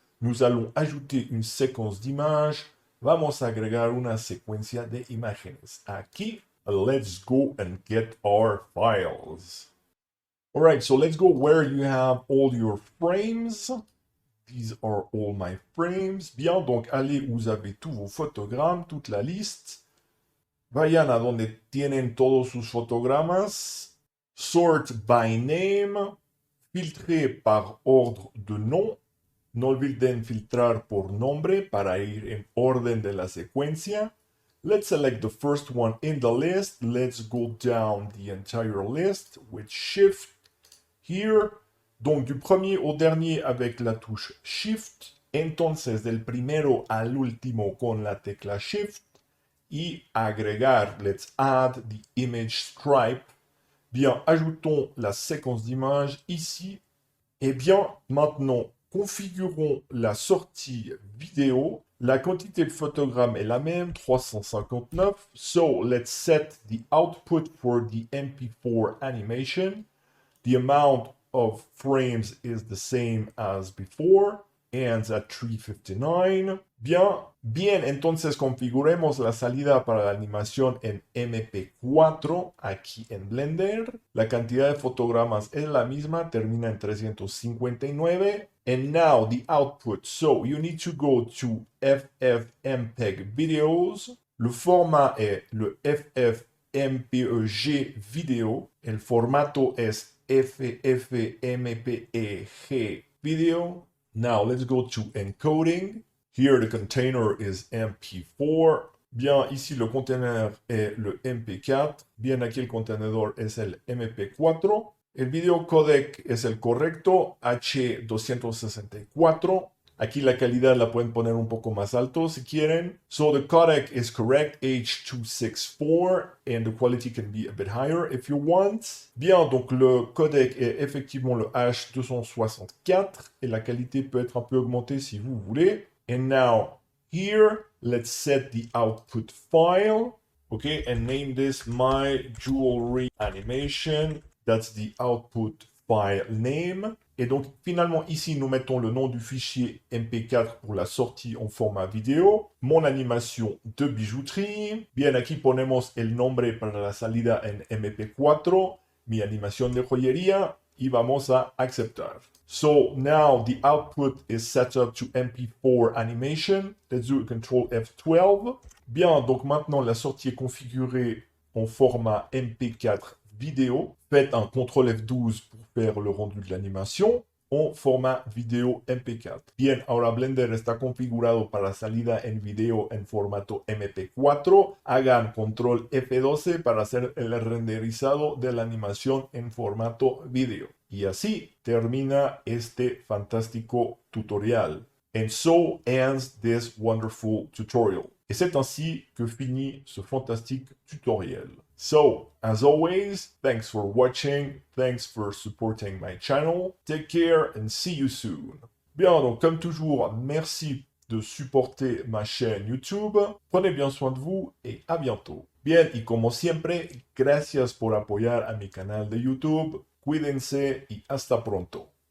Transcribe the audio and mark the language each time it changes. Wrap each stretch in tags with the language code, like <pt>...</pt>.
<fr>Nous allons ajouter une séquence d'images.</fr> <es>Vamos a agregar una secuencia de imágenes. Aquí,</es> <en>let's go and get our files. All right, so let's go where you have all your frames. These are all my frames.</en> <fr>Bien, donc allez où vous avez tous vos photogrammes, toute la liste.</fr> <es>Vayan a donde tienen todos sus fotogramas.</es> <en>Sort by name.</en> <fr>Filtrer par ordre de nom.</fr> <es>No olviden filtrar por nombre para ir en orden de la secuencia.</es> <en>Let's select the first one in the list. Let's go down the entire list with Shift here.</en> <fr>Donc du premier au dernier avec la touche Shift.</fr> <es>Entonces del primero al último con la tecla Shift. Y agregar,</es> <en>let's add the image stripe.</en> <fr>Bien, ajoutons la séquence d'images ici. Et bien, maintenant, configurons la sortie vidéo. La quantité de photogrammes est la même, 359.</fr> <en>So, let's set the output for the MP4 animation. The amount of frames is the same as before. Ends at 359.</en> <es>Bien, entonces configuremos la salida para la animación en MP4 aquí en Blender. La cantidad de fotogramas es la misma, termina en 359.</es> <en>And now the output. So you need to go to FFmpeg videos.</en> <fr>Le format est le FFmpeg video.</fr> <es>El formato es FFmpeg video.</es> <en>Now let's go to encoding. Here the container is MP4.</en> <fr>Bien, ici le conteneur est le MP4.</fr> <es>Bien, aquí el contenedor es el MP4. El video codec es el correcto, H264. Aquí la calidad la pueden poner un poco más alto si quieren.</es> <en>So the codec is correct, H264, and the quality can be a bit higher if you want.</en> <fr>Bien, donc le codec est effectivement le H264, et la qualité peut être un peu augmentée si vous voulez.</fr> <en>And now, here, let's set the output file. Okay, and name this my jewelry animation. That's the output file name.</en> <fr>Et donc, finalement, ici, nous mettons le nom du fichier MP4 pour la sortie en format vidéo, mon animation de bijouterie.</fr> <es>Bien, aquí ponemos el nombre para la salida en MP4, mi animación de joyería, y vamos a aceptar.</es> <en>So now the output is set up to MP4 animation. Let's do Control F12.</en> <fr>Bien, donc maintenant la sortie est configurée en format MP4 vidéo. Faites un CTRL F12 pour faire le rendu de l'animation en format vidéo MP4.</fr> <es>Bien, ahora Blender está configurado para salida en video en formato MP4. Hagan control F12 para hacer el renderizado de la animación en formato video. Y así termina este fantástico tutorial.</es> <en>And so ends this wonderful tutorial.</en> <fr>Et c'est ainsi que finit ce fantastique tutoriel.</fr> <en>So, as always, thanks for watching, thanks for supporting my channel, take care and see you soon.</en> <fr>Bien, donc comme toujours, merci de supporter ma chaîne YouTube, prenez bien soin de vous et à bientôt.</fr> <es>Bien, y como siempre, gracias por apoyar a mi canal de YouTube, cuídense y hasta pronto.</es>